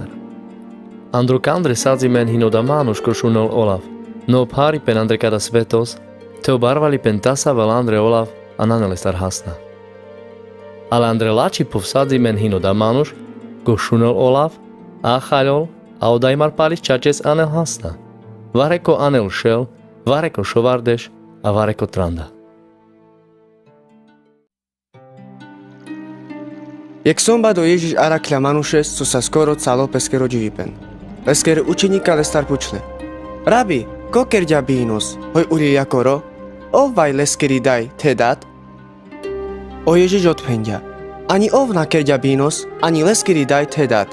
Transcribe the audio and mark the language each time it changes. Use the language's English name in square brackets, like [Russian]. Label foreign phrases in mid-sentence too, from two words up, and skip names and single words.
[Carpathian Romani] Andro kandre sadzimen hinoda manuš ko šunol Olaf, no pári pen andre kada svetos, te obarvali pen tasa vel andre Olaf a nanele star hasna. Ale andre lačipov sadzimen hinoda manuš, ko šunol Olaf, a chaľol, a odajmar páliš čačes anel hasna. Vareko anel šel, vareko šovardeš, a vareko tranda. Jak somba do Ježiš arakľa manuše, co sa skoro calo peskero dživipen. Leskere učeníka lestar pučle. Rabi, koker ďa bínos, hoj uli jakoro, ovaj leskeri daj tedat. O Ježiš odpendia. Ani ovna kerďa bínos, ani leskeri daj tedat.